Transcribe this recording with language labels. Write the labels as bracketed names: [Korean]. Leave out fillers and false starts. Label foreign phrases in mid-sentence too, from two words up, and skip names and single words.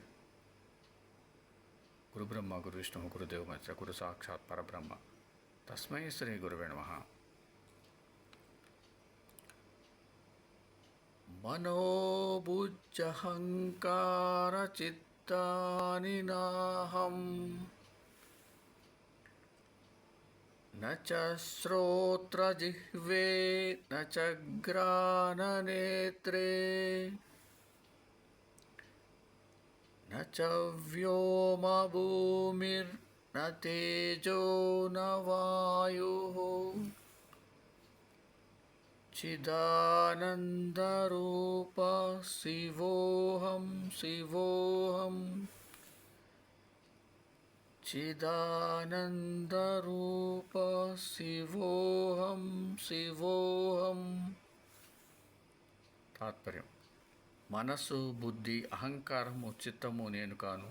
[Sanskrit] గురుబ్రహ్మ గురు విష్ణు గురుదేవ మహేశ్వర గురు సాక్షాత్ పరబ్రహ్మ తస్మై శ్రీ గురువే నమః. మనోబుజ్జహంకార చిత్తాని నాహం न च श्रोत्रजिह्वे न च घ्राणनेत्रे न च व्योमभूमिर्न तेजो न वायुः चिदानन्दरूप शिवोऽहं शिवोऽहम् చిదానందరూప శివోహం శివోహం. [Telugu] తాత్పర్యం: మనస్సు, బుద్ధి, అహంకారము, చిత్తము నేను కాను.